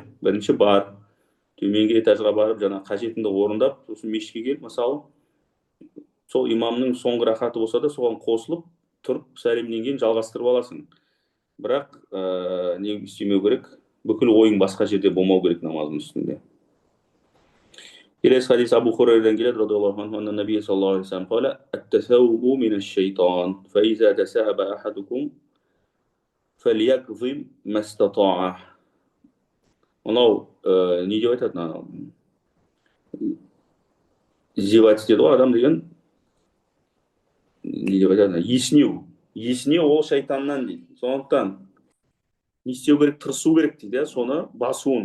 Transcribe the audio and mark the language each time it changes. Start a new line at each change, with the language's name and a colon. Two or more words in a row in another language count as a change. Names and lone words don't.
Kazakh: Бірінші бар, төменгі этажға барып, жаңа қажетіңді орындап, сосын мешітке келіп, мысалы, сол имамның соңғы рахаты болса да, соған қосылып, тұрып, сәлемнен кейін жалғастырып аласың. Бірақ не істемеу керек, бүкіл ойың басқа жерде болмау керек намаздың үстінде. Келесі хадис Абу Хурайрадан келеді,
Arabic: رضي الله عنه، أن النبي صلى الله عليه وسلم قال، التثاؤب من الشيطان، فإذا تثاءب أحدكم فليكظم ما استطاع.
Kazakh: Мынау не деп айтады? Зевать деді ғой адам деген. Не деп айтады? Есінеу ол шайтаннан дейді. Сондықтан не істеу керек, тырысу керек дейді, соны басуын.